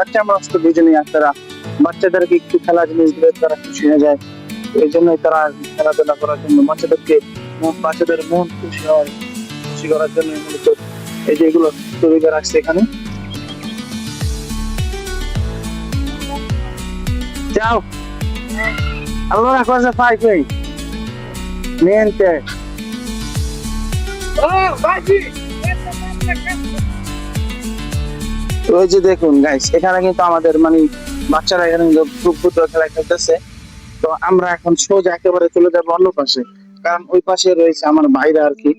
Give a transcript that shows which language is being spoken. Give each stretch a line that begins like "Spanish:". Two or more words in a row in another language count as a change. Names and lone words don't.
Bangla: বাচ্চা মানুষ তো বুঝেনি, আপনারা বাচ্চাদেরকে একটু খেলা জিনিস দিলে তারা খুশি হয়ে যায়। এই জন্যই তারা খেলাধুলা করার জন্য বাচ্চাদের মন খুশি হয়, খুশি করার জন্য মূলত এই যে এগুলো তৈরি করে রাখছে এখানে।
Italian: যাও allora cosa fai qui? Niente.
Bangla: ওই যে দেখুন গাইস এখানে কিন্তু আমাদের মানে বাচ্চারা এখানে ফুটবল খেলা খেলতেছে। তো আমরা এখন সোজা একেবারে চলে যাবো অন্য পাশে, কারণ ওই পাশে রয়েছে আমার ভাইরা আর কি।